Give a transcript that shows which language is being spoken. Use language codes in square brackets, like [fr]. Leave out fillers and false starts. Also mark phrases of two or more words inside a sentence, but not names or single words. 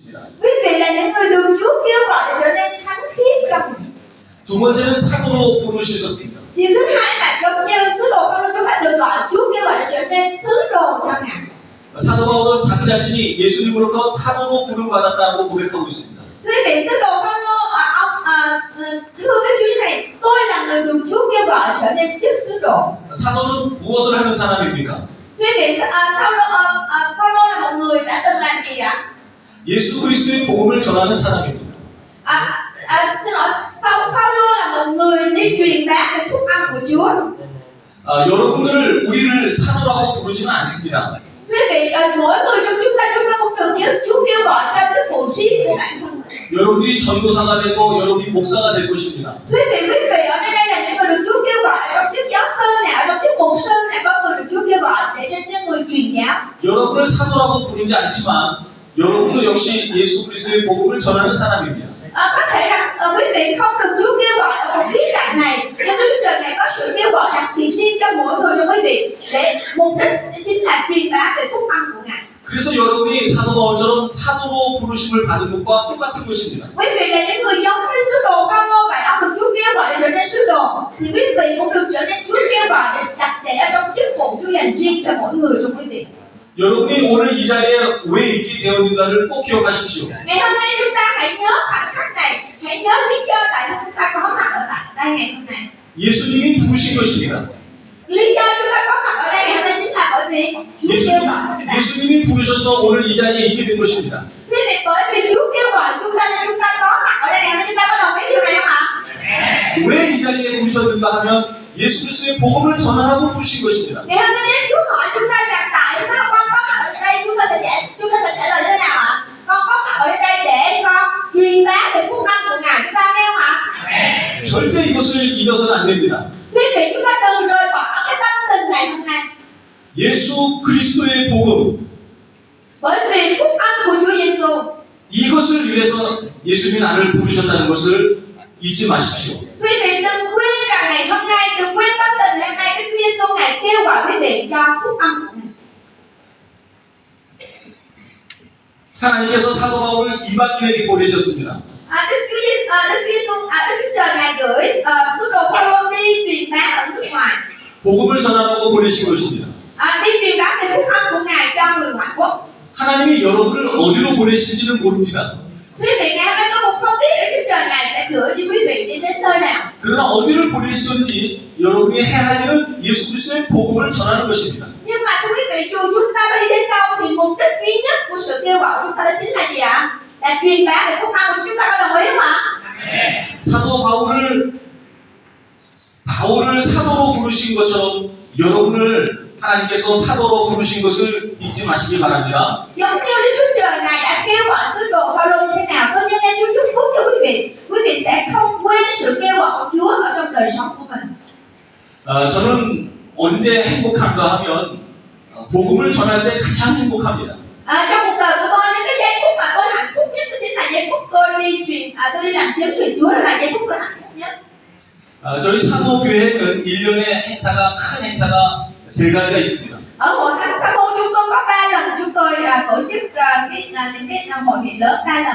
[ko] 것입니다. [vi] Quý vị là những người được Chúa kêu gọi để trở nên thánh khiết trong Ngài. [ko] 두 번째는 사도로 부르셨습니다. [vi] Điều thứ hai là giống như sứ đồ Phaolô, chúng ta được gọi, Chúa kêu gọi để trở nên sứ đồ cho Ngài. [ko] 사도 바울은 자기 자신이 예수님으로부터 사도로 부름받았다고 고백하고 있습니다. [vi] Quý vị, sứ đồ Phaolô thưa với Chúa như này, tôi là người được Chúa kêu gọi trở nên chức sứ đồ. [ko] 사도는 무엇을 하는 사람입니까? [vi] Quý vị, Phaolô là một người đã từng làm gì ạ? [ko] 예수 그리스도의 복음을 전하는 사람입니다. [vi] Xin lỗi, Phaolô là một người đi truyền bá về phúc âm của Chúa. [ko] 여러분들 우리를 사도라고 부르지는 않습니다. [vi] Quý vị, mỗi người trong chúng ta không được nhớ Chúa kêu gọi cho cái phụ sĩ của bản thân mình. [ko] 여러분들이 전도사가 되고 여러분이 목사가 될 것입니다. [vi] Quý vị ở đây là những người được Chúa kêu gọi trong chức giáo sư này, ở trong chức mục sư này, có người được Chúa kêu gọi để trở nên người truyền giáo. [ko] 여러분을 사도라고 부르지 않지만 여러분도 역시 예수 그리스도의 복음을 전하는 사람입니다. [vi] Có thể là quý vị không được Chúa kêu gọi ở một khía cạnh này, nhưng Đức Trời này có sự kêu gọi đặc biệt riêng cho mỗi người trong quý vị để mục đích chính là truyền bá về phúc âm của Ngài. [ko] 그래서 여러분이 사도 바울처럼 사도로 부르심을 받은 것과 똑같은 것입니다. [vi] Quý vị là những người giống như sứ đồ Phaolô vậy, ông được Chúa kêu gọi để trở nên sứ đồ, thì quý vị cũng được trở nên Chúa kêu gọi để đặt để ở trong chức vụ Chúa dành riêng cho mỗi người trong quý vị. [ko] 여러분이 오늘 이 자리에 왜 있게 되었는가를 꼭 기억하십시오. [vi] Ngày hôm nay chúng ta hãy nhớ khoảnh khắc này, hãy nhớ lý do tại sao chúng ta có mặt ở tại đây ngày hôm nay. [ko] 예수님이 부르신 것입니다. [vi] Lý do chúng ta có mặt ở đây ngày hôm nay chính là bởi vì Chúa kêu gọi chúng ta. [ko] 예수님이 부르셔서 오늘 이 자리에 있게 된 것입니다. [vi] Quý vị, bởi vì Chúa kêu gọi chúng ta nên chúng ta có mặt ở đây ngày hôm nay, chúng ta có đồng ý điều này không ạ? [ko] 왜 이 자리에 부르셨는가 하면 예수 그리스도의 복음을 전하라고 부르신 것입니다. [vi] Ngày hôm nay nếu Chúa hỏi chúng ta rằng tại sao con có mặt ở đây, chúng ta sẽ trả lời thế nào ạ? Con có mặt ở đây để con truyền bá về phúc âm của Ngài, chúng ta nghe không ạ? [ko] 절대 이것을 잊어서는 안 됩니다. [vi] Quý vị, chúng ta đừng rời bỏ cái tâm tình ngày hôm nay. [ko] 예수 그리스도의 복음 [vi] Bởi vì phúc âm của Chúa Giêsu, [ko] 이것을 위해서 예수님이 나를 부르셨다는 것을 잊지 마십시오. [vi] quý vị đừng quên rằng ngày hôm nay, đừng quên tâm tình ngày hôm nay, Đức Chúa Giêsu Ngài kêu gọi quý vị cho phúc âm của Ngài. [ko] 하나님께서 사도 바울을 이방인에게 보내셨습니다. [vi] Đức Trời Ngài gửi sứ đồ Phaolô đi truyền bá ở nước ngoài, [ko] 복음을 전하라고 보내신 것입니다. [vi] đi truyền bá về phúc âm của Ngài cho người ngoại quốc. [ko] 하나님이 여러분을 어디로 보내실지는 모릅니다. [vi] Quý vị, ngày hôm nay tôi cũng không biết Đức Trời Ngài sẽ gửi đi quý vị đi đến nơi nào. [ko] 그러나 어디를 보내시든지 여러분이 해야 할 일은 예수 그리스도의 복음을 전하는 것입니다. [vi] Nhưng mà thưa quý vị, dù chúng ta đi đến đâu thì mục đích duy nhất của sự kêu gọi chúng ta đó chính là gì ạ? Là truyền bá về phúc âm. Chúng ta có đồng ý không ạ? [ko] 사도 바울을 사도로 부르신 것처럼 여러분을 하나님께서 사도로 부르신 것을 잊지 마시기 바랍니다. [vi] Giống như Đức Chúa Trời Ngài đã kêu gọi sứ đồ Phaolô như thế nào, tôi nhân danh Chúa chúc phúc cho quý vị sẽ không quên sự kêu gọi của Chúa ở trong đời sống của mình. [ko] 저는 언제 행복한가 하면 복음을 전할 때 가장 행복합니다. [vi] Trong cuộc đời của tôi, những cái giây phút mà tôi hạnh phúc nhất đó chính là giây phút tôi đi làm chứng về Chúa, là giây phút tôi hạnh phúc nhất. [ko] 저희 사도교회는 1년에 큰 행사가 3가지가 있습니다. [vi] Ở hội thánh Sa môn chúng tôi có 3 lần chúng tôi tổ chức những cái hội nghị lớn 3 lần.